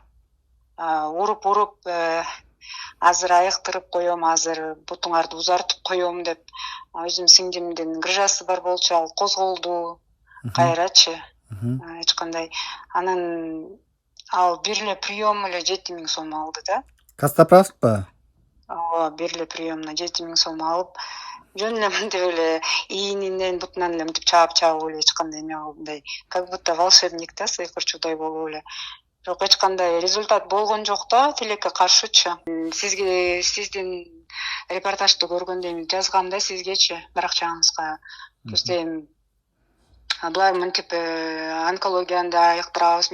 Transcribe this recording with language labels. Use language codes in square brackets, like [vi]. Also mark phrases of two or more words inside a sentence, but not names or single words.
[ky] Уруп азыр айыктырып коем, азыр бутуңарды узартып коем деп өзүм сиңдимдин грыжасы бар болчу, ал козголду кайрачы. Эч кандай. Анан ал бир эле прием эле 7 миң сом алды да. Кастоправпы? Ооба, бир эле приемна 7 миң сом алып, жөн эле мынтип эле ийининен бутунан эле мынтип чаап эле эч кандай эме кылбай, [ru] как будто волшебник [ky] да, сыйкырчудай болуп эле. Бирок эч кандай результат болгон жок да, тилекке каршычы. Сизге сиздин репортажды көргөндө эми жазгам да сизгечи, баракчаңызга. Көздөйм булар мынтип онкологияны да айыктырабыз.